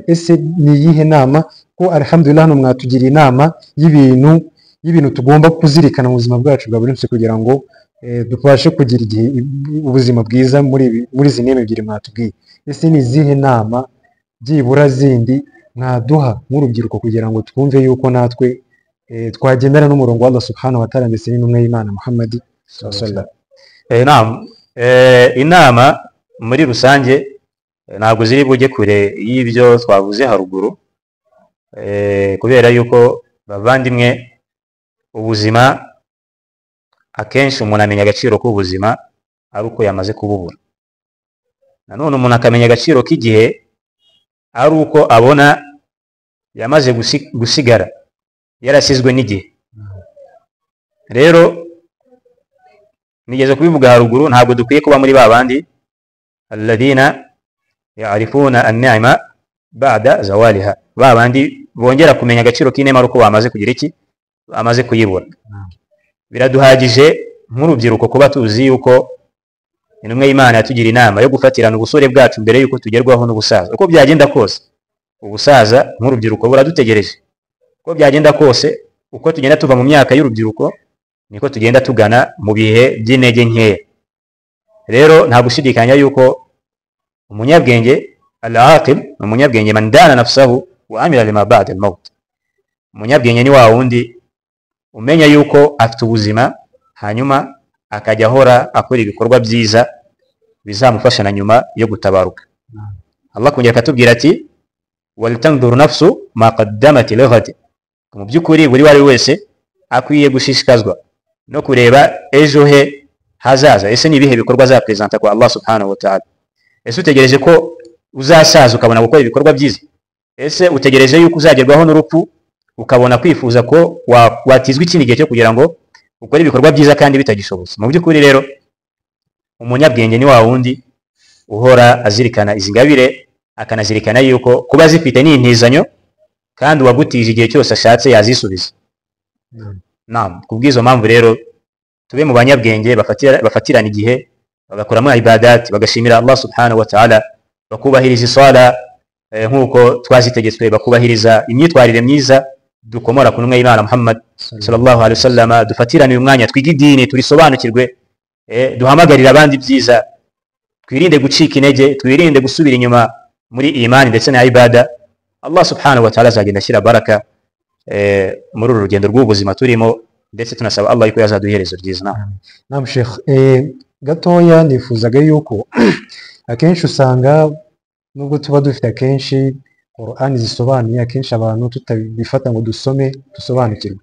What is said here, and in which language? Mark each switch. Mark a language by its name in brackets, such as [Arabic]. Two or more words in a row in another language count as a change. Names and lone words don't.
[Kinyarwanda] Ese ni iyihe nama, ko alhamdulillah hano mwatugiriye inama y'ibintu tugomba kuzirikana mu buzima bwacu bwa buri munsi kugira ngo dubashe kugira ubuzima bwiza muri izi ntebe ebyiri mwatubwiye. Ese ni izihe nama byibura zindi mwaduha nk'urubyiruko kugira ngo twumve yuko natwe twagendana n'umurongo wa Allah [Arabic] سبحانه وتعالى [Kinyarwanda] ndetse n'intumwa y'Imana Muhammadi sallallahu. Inama muri rusange ntabwo ziri bujye kure y'ibyo twavuze haruguru, kubera yuko bavandimwe, ubuzima akenshi umuntu amenya agaciro k'ubuzima ari uko yamaze kububura. Nanone umuntu akamenya agaciro k'igihe ari uko abona yamaze gusigara yarasizwe n'igihe. Rero nigeze kubivuga haruguru, ntabwo dukwiye kuba muri babandi [Arabic] الذين يعرفون النعمة بعد زوالها, [Kinyarwanda] babandi bongera kumenya agaciro k'inema uko bamaze kugira iki, bamaze kuyibura. Biraduhagije nk'urubyiruko kuba tuzi yuko intumwa y'Imana yatugira inama yo gufatirana ubusore bwacu mbere yuko tugerwaho n'ubusaza. Uko byagenda kose ubusaza nk'urubyiruko buradutegereje, uko byagenda kose uko tugenda tuva mu myaka y'urubyiruko niko tugenda tugana mu bihe by'intege nkeya. Rero nta gushidikanya yuko umunyabwenge al-aqil, umunyabwenge [Arabic] من دان نفسه وعمل لما بعد الموت, [Kinyarwanda] umunyabwenge ni wa wundi umenya yuko afite ubuzima hanyuma akajya ahora akora ibikorwa byiza bizamufasha na nyuma yo gutabaruka. Allah kongera akatubwira ati [Arabic] ولتنظر نفس ما قدمت لغد, [Kinyarwanda] mu by'ukuri buri wari wese akwiye gushishikazwa no kureba ejo he hazaza, ese ni ibihe bikorwa azapresenta kwa Allah [Arabic] سبحانه وتعالى. [Kinyarwanda] Ese utegereje ko uzasaza ukabona gukora ibikorwa byiza? Ese utegereje yuko uzagerwaho n'urupfu ukabona kwifuza ko watizwa ikindi gihe cyo kugira ngo ukore ibikorwa byiza kandi bitagishobotse? Mu by'ukuri rero umunyabwenge ni wa wundi uhora azirikana izi ngabire, akanazirikana yuko kuba zifite ni intizanyo kandi uwagutije igihe cyose ashatse yazisubiza. Naam, kubw'izo mpamvu rero tube mu banyabwenge bafatirana igihe bagakoramo ibadat, bagashimira Allah [Arabic] سبحانه وتعالى, [Kinyarwanda] bakubahiriza isala nk'uko twazitegetswe, bakubahiriza imyitwarire myiza dukomora ku ntumwa y'Imana Muhammad [Arabic] صلى الله عليه وسلم. [Kinyarwanda] Dufatirane uyu mwanya twige idini, turisobanukirwe, duhamagarira abandi byiza, twirinde gucika intege, twirinde gusubira inyuma muri imani ndetse na ibada. Allah [Arabic] سبحانه وتعالى [Kinyarwanda] azagenda ashyira baraka muri uru rugendo rw'ubuzima turimo, ndetse tunasaba Allah yuko yazaduherezo ryiza. Naam Sheikh, gatoya nifuzaga yuko akenshi usanga nubwo tuba dufite akenshi Qur'an zisobanuye, akenshi abantu tutabifata ngo dusome dusobanukirwe.